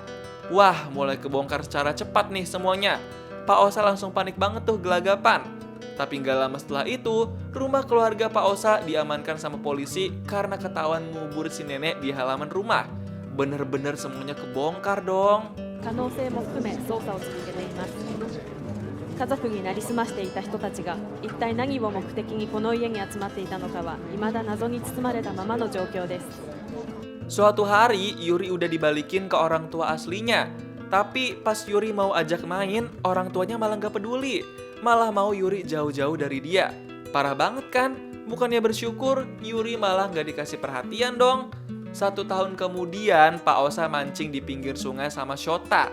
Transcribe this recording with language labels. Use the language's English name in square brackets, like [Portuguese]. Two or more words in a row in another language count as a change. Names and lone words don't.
[Indonesian] Wah, mulai kebongkar secara cepat nih semuanya. Pak Osa langsung panik banget tuh gelagapan. Tapi nggak lama setelah itu, rumah keluarga Pak Osa diamankan sama polisi karena ketahuan ngubur si nenek di halaman rumah. Bener-bener semuanya kebongkar dong. [Japanese] 可能性も含め捜査を続けています。家族になりすましていた人たちが一体何を目的にこの家に集まっていたのかは未だ謎に包まれたままの状況です。 [Indonesian] Suatu hari, Yuri udah dibalikin ke orang tua aslinya. Tapi pas Yuri mau ajak main, orang tuanya malah gak peduli. Malah mau Yuri jauh-jauh dari dia. Parah banget kan? Bukannya bersyukur, Yuri malah gak dikasih perhatian dong. 1 tahun kemudian, Pak Osa mancing di pinggir sungai sama Shota.